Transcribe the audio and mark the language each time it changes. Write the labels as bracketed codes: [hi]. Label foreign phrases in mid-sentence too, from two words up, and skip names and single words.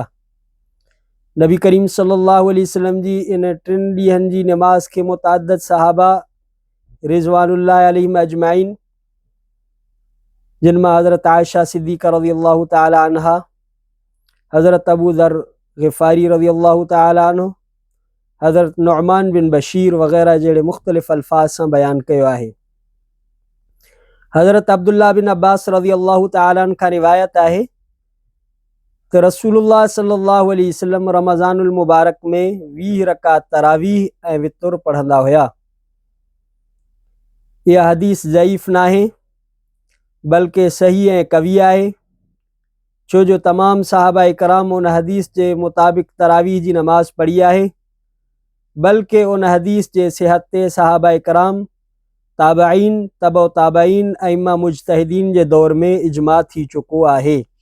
[sd] नबी करीम [ar] صلى الله عليه وسلم [sd] जी इन 3 ॾींहंनि जी नमाज़ खे मुतअद्दिद सहाबा [ar] رضوان الله عليهم أجمعين [sd] जिन मां हज़रत आयशा सिद्दीक़ा [ar] رضي الله تعالى عنها, [sd] हज़रत अबू ज़र ग़िफ़ारी [ar] رضي الله تعالى عنه, [sd] हज़रत नुअमान बिन बशीर वग़ैरह जहिड़े मुख़्तलिफ़ अल्फाज सां बयान कयो आहे। हज़रत अब्दुल्ला बिन अब्बास [ar] رضي الله تعالى عنه [sd] खां रिवायत आहे त रसूलुल्लाह [ar] صلى الله عليه وسلم رمضان المبارك [sd] में 20 रकात तरावीह ऐं वितुर पढ़ंदा हुया। इहा हदीस ज़ईफ़ नाहे बल्कि सही ऐं कवी आहे, छो जो तमाम सहाबा कराम उन हदीस जे मुताबिक़ तरावीह जी नमाज़ पढ़ी आहे, बल्कि उन हदीस जे सिहत ते सहाबा कराम, ताबईन, तबो ताबईन, अइम्मा मुज्तहिदीन जे दौर में इजमा थी चुको आहे।